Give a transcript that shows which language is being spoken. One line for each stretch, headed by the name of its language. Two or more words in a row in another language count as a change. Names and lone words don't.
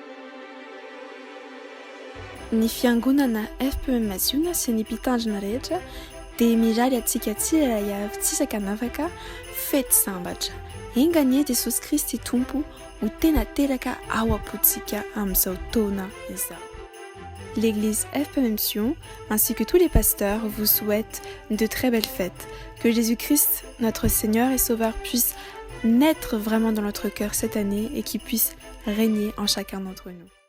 Malagasy: Ny fiangonana FPM Ziona sy ny mpitandrina rehetra dia miraly antsika tsiraray avy tsisaka navaka fety sambatra. Enganie Jesosy Kristy tompo ho tena teraka ao apotsika amin'izao taona izao.
French: L'église FPM Sion ainsi que tous les pasteurs vous souhaitent de très belles fêtes. Que Jésus-Christ, notre Seigneur et Sauveur, puisse naître vraiment dans notre cœur cette année et qu'il puisse régner en chacun d'entre nous.